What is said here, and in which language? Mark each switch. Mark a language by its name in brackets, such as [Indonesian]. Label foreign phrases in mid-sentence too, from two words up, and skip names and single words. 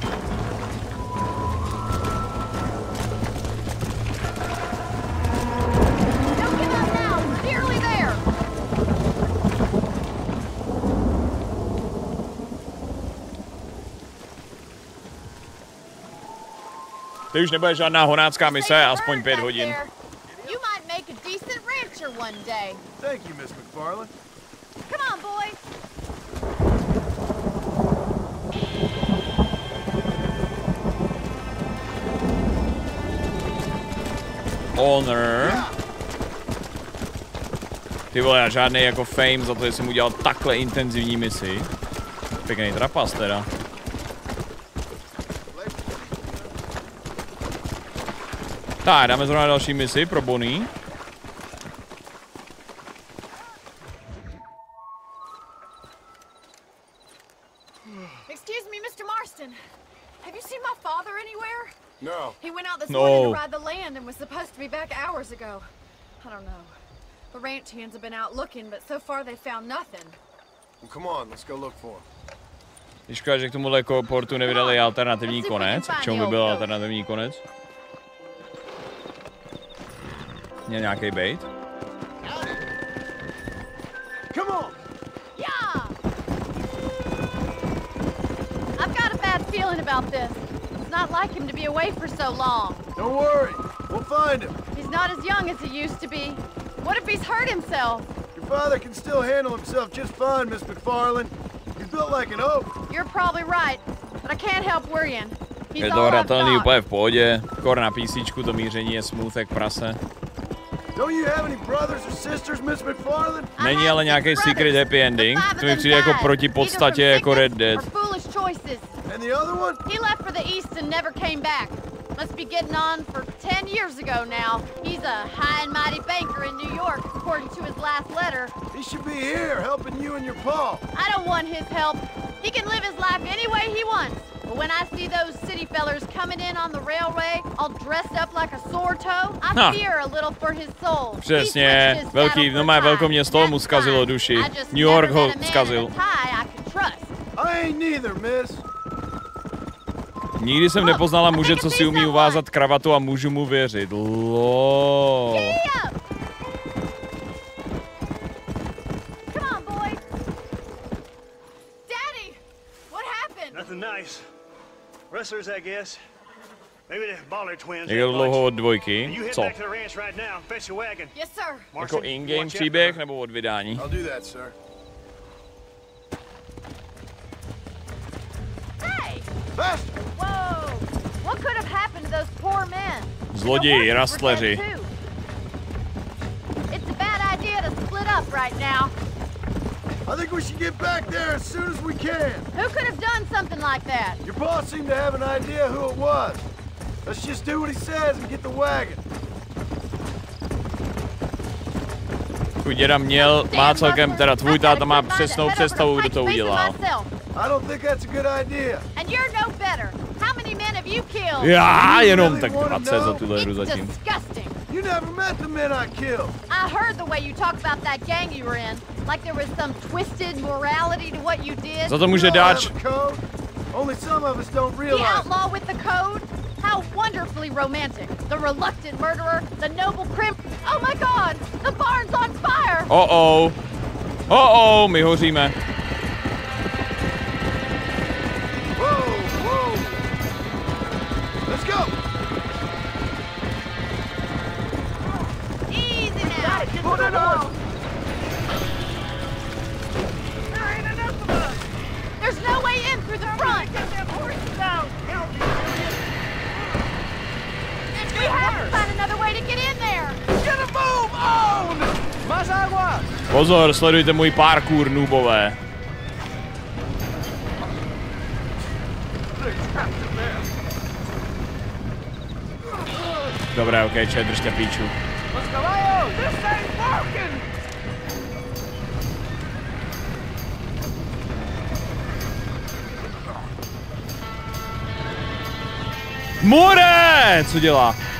[Czech] Teď už nebude žádná honácká mise, aspoň 5 hodin. [English] Thank you, Miss McFarlane. Come on, boys. Honor. [Czech] Ty vole, žádný jako fame za to, že jsem udělal takhle intenzivní misi. Pěkný trapas teda. Tak, dáme zrovna další misi pro Bonnie. [English] Excuse me, Mr. Marston. Have you seen my father anywhere? No. He went out this morning to ride the land and was supposed to be back hours ago. I don't know. The ranch hands have been out looking, but so far they found nothing. Well, come on, let's go look for him. [Czech] Když škoda, že k tomuhle portu nevydali alternativní konec. K čemu by byl alternativní konec? Měl nějaký bait? [English] Come on! Yeah! I've got a bad feeling about this. It's not like him to be away for so long. Don't worry, we'll find him. He's not as young as he used to be. What if he's hurt himself? Your father can still handle himself just fine, Miss McFarlane. He's built like an oak. You're probably right, but I can't help worrying. [Czech] Je to hratelný úplně v pohodě. Kor na písíčku, to míření je smooth jak prase. [English] Don't you have any brothers or sisters, Miss McFarlane? [Czech] Není ale nějaký [English] secret happy ending. [Czech] To mi přijde jako proti podstatě jako Red Dead. [English] And the other one? He left for the east and never came back. Must be getting on for 10 years ago now. He's a high and mighty banker in New York, according to his last letter. He should be here, helping you and your pa. I don't want his help. He can live his life any way he wants. But when I see those city fellers coming in on the railway, all dressed up like a sore toe, I fear a little for his soul. [Czech] Přesně, velké město mu zkazilo duši. New York ho zkazil. [English] I ain't neither, miss. [Czech] Nikdy jsem nepoznala muže, co si umí uvázat kravatu a můžu mu věřit. Lol. [English] Rustlers, I guess. Maybe the Baller twins. [Czech] Jak dlouho od dvojky? Co? [English] Yes, sir. [Czech] Jako in-game příběh nebo od vydání? [English] I'll do that, sir. Hey! Fast! Whoa! What could have happened to those poor men? [Czech] Zloději, rastleři. [English] It's a bad idea to split up right now. I think we should get back there as soon as we can. Who could have done something like that? Your boss seemed to have an idea who it was. Let's just do what he says and get the wagon. [Czech] Tvůj děda má celkem, teda tvůj táta má přesnou představu, kdo to udělal. [English] I don't think that's a good idea. And you're no better. How many men have you killed? [Czech] Já jenom tak 20 za tuhle hru zatím. [English] Disgusting. You never met the men I killed. I heard the way you talk about that gang you were in, like there was some twisted morality to what you did. [Czech] Za to může dáč. [English] Only some of us don't realize. The outlaw with the code? How wonderfully romantic. The reluctant murderer, the noble crim. Oh my God, the barn's on fire. [Czech] My hoříme. [English] Whoa. Let's go. Easy now. Put it on. There ain't enough of us. There's no way in through the front. Get them horses out. We have to find another way to get in there. Get a move on. [Spanish] Más agua. [Czech] Pozor, sledujte můj parkour, noobové. Dobré, okej, držte píču. More! Co dělá?